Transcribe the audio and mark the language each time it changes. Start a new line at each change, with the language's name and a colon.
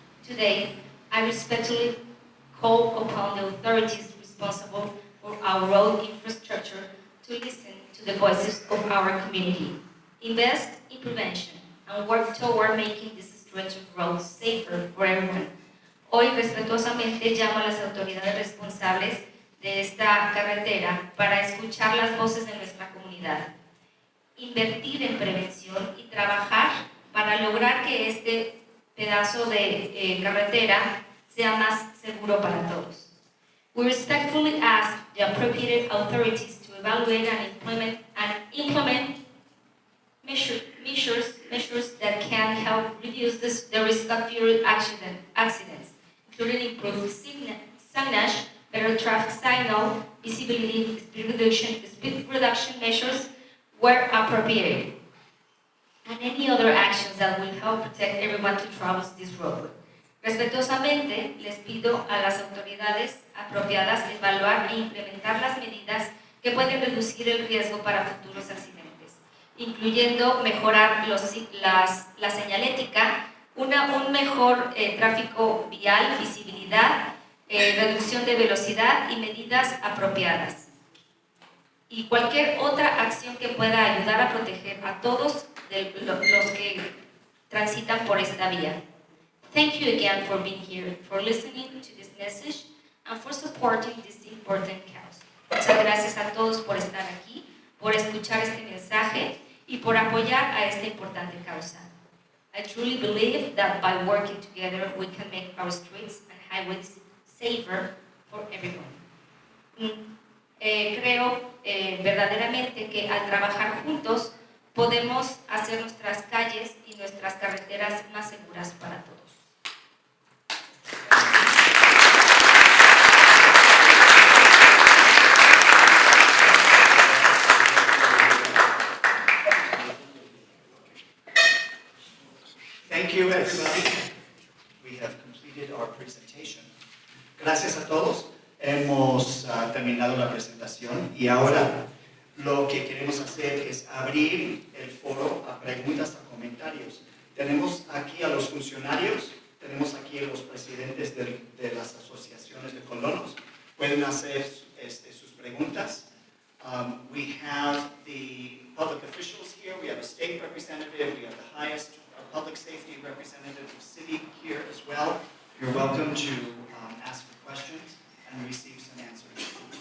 English: Today, I respectfully call upon the authorities responsible for our road infrastructure to listen to the voices of our community, invest in prevention, and work toward making this stretch of road safer for everyone.
Spanish: Hoy respetuosamente llamo a las autoridades responsables de esta carretera para escuchar las voces de nuestra comunidad, invertir en prevención y trabajar para lograr que este pedazo de carretera sea más seguro para todos.
English: We respectfully ask the appropriate authorities to evaluate and implement measures that can help reduce the risk of future accidents, including improved signage, better traffic signal, visibility, speed reduction measures where appropriate, and any other actions that will help protect everyone who travels this road.
Spanish: Respetuosamente, les pido a las autoridades apropiadas evaluar e implementar las medidas que pueden reducir el riesgo para futuros accidentes, incluyendo mejorar la señalética, un mejor tráfico vial, visibilidad, reducción de velocidad y medidas apropiadas. Y cualquier otra acción que pueda ayudar a proteger a todos los que transitan por esta vía.
English: Thank you again for being here, for listening to this message, and for supporting this important cause.
Spanish: Muchas gracias a todos por estar aquí, por escuchar este mensaje y por apoyar a esta importante causa.
English: I truly believe that by working together we can make our streets and highways safer for everyone.
Spanish: Creo verdaderamente que al trabajar juntos podemos hacer nuestras calles y nuestras carreteras más seguras para todos.
English: Thank you, everybody. We have completed our presentation.
Spanish: Gracias a todos. Hemos terminado la presentación y ahora lo que queremos hacer es abrir el foro a preguntas, a comentarios. Tenemos aquí a los funcionarios, tenemos aquí a los presidentes de las asociaciones de colonos. Pueden hacer sus preguntas.
English: We have the public officials here. We have a state representative. We have the highest public safety representative of the city here as well. You're welcome to ask questions and receive some answers.